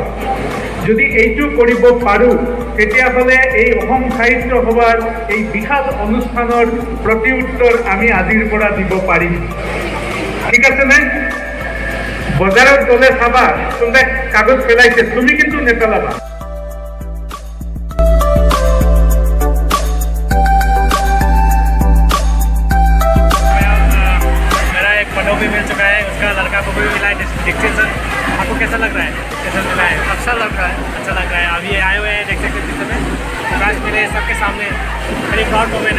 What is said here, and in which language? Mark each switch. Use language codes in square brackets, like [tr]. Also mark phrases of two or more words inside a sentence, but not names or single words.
[as] যদি এইটো কৰিব পাৰোঁ, তেতিয়াহ'লে এই অসম সাহিত্য সভাৰ এই বিশাল অনুষ্ঠানৰ প্ৰতি উত্তৰ আমি আজিৰ পৰা দিব পাৰিম। ঠিক আছে না? বজাৰত গ'লে চাবা কোনোবাই কাগজ পেলাইছে, তুমি কিন্তু নেপেলাবা। [hi] मेरा एक फोटो भी मिल चुका है, उसका लड़का को भी मिला है डिस्टिंक्शन। आपको कैसा लग रहा है? कैसा मिला है? अच्छा लग रहा है, अच्छा लग रहा है। अभी आए हुए हैं देख सकते हैं में प्रकाश मेरे सबके सामने [en] very proud moment [hi] है।